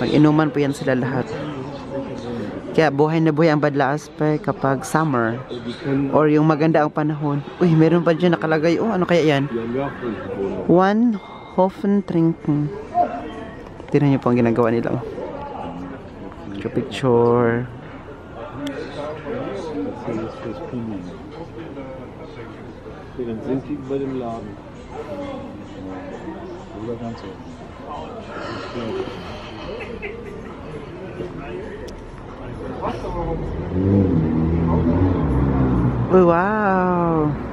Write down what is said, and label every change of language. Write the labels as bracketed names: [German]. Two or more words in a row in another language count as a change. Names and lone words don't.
[Filipino] Nag-inuman po yan sila lahat. Kaya buhay na buhay ang Bad La Aspe kapag summer. Or yung maganda ang panahon. Uy, meron pa dyan nakalagay. Oh, ano kaya yan? [German] One Hofen trinken. [Filipino] Tingnan nyo po ang ginagawa nila. Picture. [German] Dann sind die über dem Laden. Oh, wow.